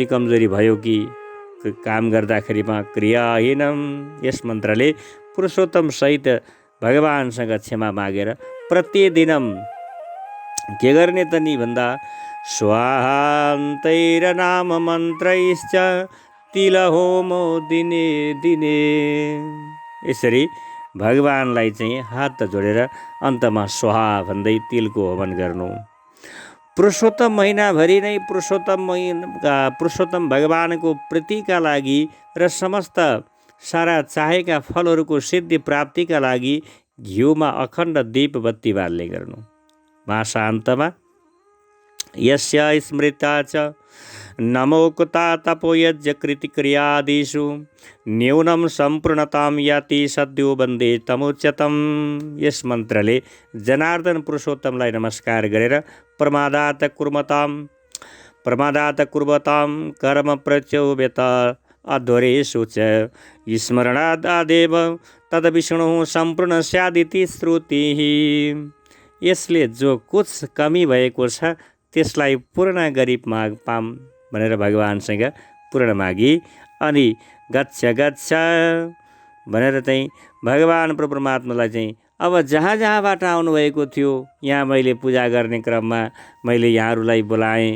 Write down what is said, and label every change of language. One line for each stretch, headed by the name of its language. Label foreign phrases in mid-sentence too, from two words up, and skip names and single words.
Nepali: कमजोरी भयो कि, काम गर्दाखेरिमा क्रियाहीनं, यस मन्त्रले पुरुषोत्तम सहित भगवानसँग क्षमा मागेर प्रतिदिनम के गर्ने त नि भन्दा
Sanskrit: स्वाहान्तैरनाम मन्त्रैश्च तिलहोमो दिने दिने,
Nepali: यसरी भगवानलाई चाहिँ हात जोडेर अन्तमा स्वाहा भन्दै तिलको हवन गर्नु। पुरुषोत्तम महिनाभरि नै पुरुषोत्तम भगवानको प्रीतिका लागि र समस्त सारा चाहेका फलहरूको सिद्धि प्राप्तिका लागि घिउमा अखण्ड दीप बत्ती बाल्ने गर्नु।
Sanskrit: मासान्तमा यस्य स्मृता च नमोक्ता तपोयज्ञ कृतिक्रियादिषु न्यूनं सम्पूर्णतां याति सद्यो वन्दे तमुच्यतम।
Nepali: यस मन्त्रले जनार्दन पुरुषोत्तमलाई नमस्कार गरेर
Sanskrit: प्रमादात कुर्वतां कर्म प्रचोव्यत अध्वरेषु च स्मरणादादेव तद्विष्णुः सम्पूर्ण स्यादिति श्रुतिः।
Nepali: यसले जो कुछ कमी भएको छ त्यसलाई पूर्ण गरी पाम भनेर भगवानसँग पूर्ण मागी अनि
Sanskrit: गच्छ गच्छ
Nepali: भनेर चाहिँ भगवान परमात्मालाई चाहिँ अब जहाँ जहाँबाट आउनुभएको थियो यहाँ मैले पूजा गर्ने क्रममा मैले यहाँहरूलाई बोलाएँ।